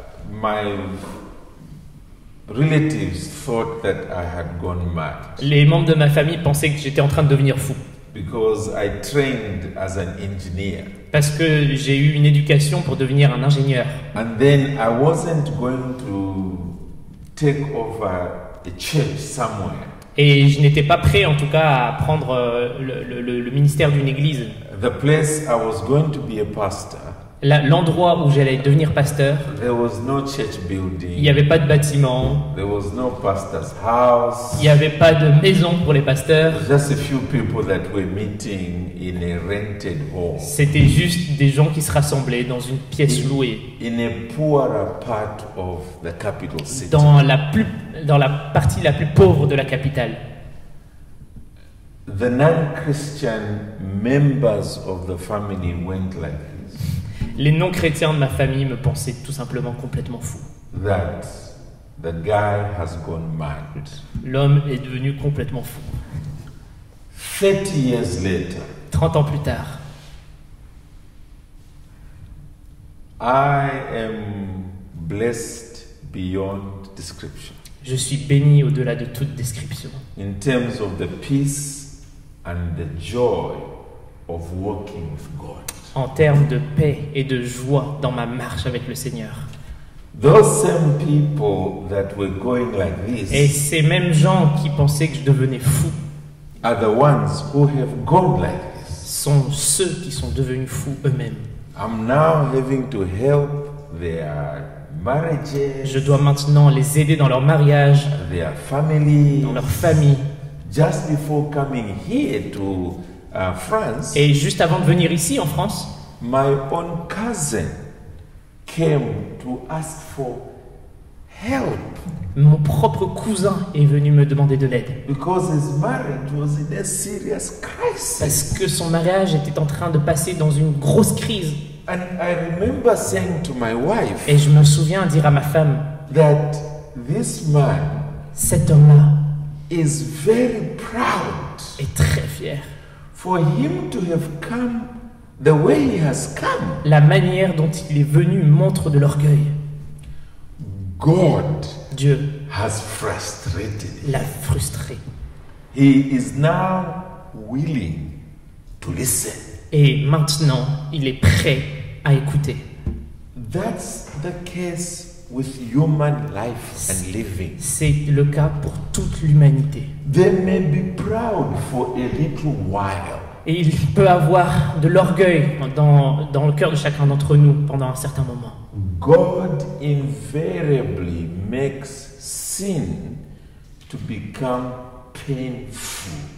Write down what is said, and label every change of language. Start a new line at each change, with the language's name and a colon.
English: my relatives thought that I had gone mad
French: les membres de ma famille pensaient que j'étais en train de devenir fou.
English: because I trained as an engineer.
French: Parce que j'ai eu une éducation pour devenir un ingénieur.
English: And then I wasn't going to take over a church somewhere.
French: Et je n'étais pas prêt, en tout cas, à prendre le ministère d'une église.
English: The place I was going to be a pastor,
French: L'endroit où j'allais devenir pasteur,
English: there was no church
French: il n'y
English: building,
French: avait pas de bâtiment,
English: there was no pastor's house.
French: il n'y avait pas de maison pour les pasteurs.
English: Just a few people that were meeting in a rented hall
French: C'était juste des gens qui se rassemblaient dans une pièce louée,
English: in a poorer part of the capital city.
French: dans la partie la plus pauvre de la capitale.
English: The non-Christian members of the family went like this,
French: Les non-chrétiens de ma famille me pensaient tout simplement complètement fou.
English: that the guy has gone mad.
French: L'homme est devenu complètement fou.
English: 30 years later,
French: 30 ans plus tard,
English: I am blessed beyond description
French: je suis béni au-delà de toute description.
English: in terms of the peace and the joy of walking with God.
French: En termes de paix et de joie dans ma marche avec le Seigneur.
English: Those same people that were going like
French: Et
English: this
French: ces mêmes gens qui pensaient que je devenais fou
English: are the ones who have gone like this.
French: sont ceux qui sont devenus fous eux-mêmes.
English: I'm now having to help their marriages,
French: Je dois maintenant les aider dans leur mariage,
English: their family.
French: dans leur famille.
English: Just before coming here to France,
French: Et juste avant de venir ici en France,
English: my own cousin came to ask for help
French: mon propre cousin est venu me demander de l'aide.
English: because his marriage was in a serious crisis.
French: Parce que son mariage était en train de passer dans une grosse crise.
English: And I remember saying to my wife
French: Et je me souviens dire à ma femme,
English: that this man
French: cet homme-là
English: is very proud
French: est très fier.
English: for him to have come the way he has come.
French: La manière dont il est venu montre de l'orgueil.
English: God
French: Dieu
English: has frustrated him.
French: l'a frustré.
English: He is now willing to listen.
French: Et maintenant, il est prêt à écouter.
English: That's the case with human life and living.
French: C'est le cas pour toute l'humanité.
English: They may be proud for a little while,
French: Et il peut avoir de l'orgueil dans le cœur de chacun d'entre nous pendant un certain moment.
English: God invariably makes sin to become painful.